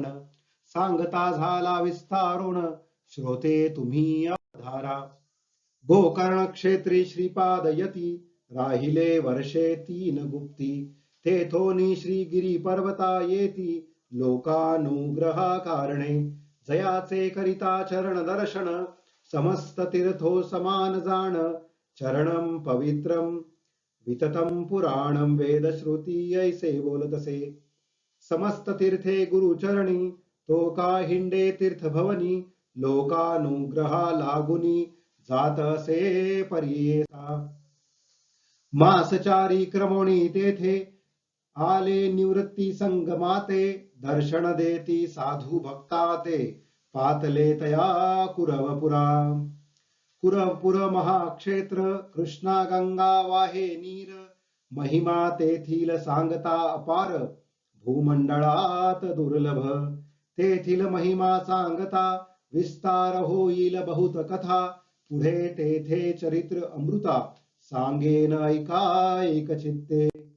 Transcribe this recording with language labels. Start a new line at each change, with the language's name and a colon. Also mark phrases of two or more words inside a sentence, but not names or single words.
Marathi: सांगता झाला विस्तारून श्रोते तुम्ही अवधारा. गोकर्ण क्षेत्री श्रीपाद यती राहिले वर्षे 3 गुप्ती. तेथोनी श्रीगिरी पर्वता येती लोकानुग्रहा कारणे. जयाचे करिता चरण दर्शन समस्त तीर्थो समान जाण.
Sanskrit: चरणम पवित्रम विततम पुराणम
Marathi: वेदश्रुती ऐसे बोलतसे. समस्त तीर्थे गुरुचरणी तो का हिंडे तीर्थ भवनी. लोकानुग्रहा लागुनी जात असे परियेसा. मासचारी क्रमोणी तेथे आले निवृत्ती संगमाते. दर्शन देती साधू भक्ता ते पातले तया कुरवपुरा. कुरवपुर महाक्षेत्र कृष्णा गंगा वाहे नीर. महिमा तेथील सांगता अपार भूमंडळात दुर्लभ. तेथील महिमा सांगता विस्तार होईल बहुत कथा. पुढे तेथे चरित्र अमृता सांगेन ऐका एक चित्ते.